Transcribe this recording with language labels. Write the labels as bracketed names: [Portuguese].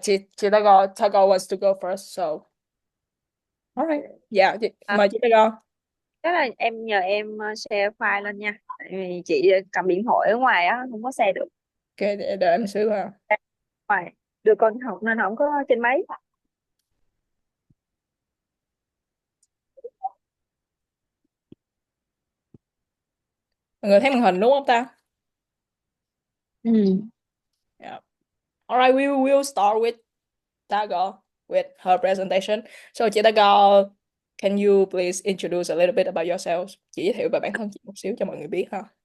[English] Chị Tago wants to go first, so alright. [Vietnamese] Dạ, mời chị Tago. Chắc là em nhờ em share file lên nha. Tại vì chị cầm điện thoại ở ngoài á, không có share được. Ok, để đợi em xíu ha. Ngoài đưa con học nên không có trên máy. Mọi người thấy màn hình đúng không ta? Ừ. [English] Yeah. Alright, we will start with Tago with her presentation. So chị Tago, can you please introduce a little bit about yourself? [Vietnamese] Chị giới thiệu về bản thân chị một xíu cho mọi người biết ha.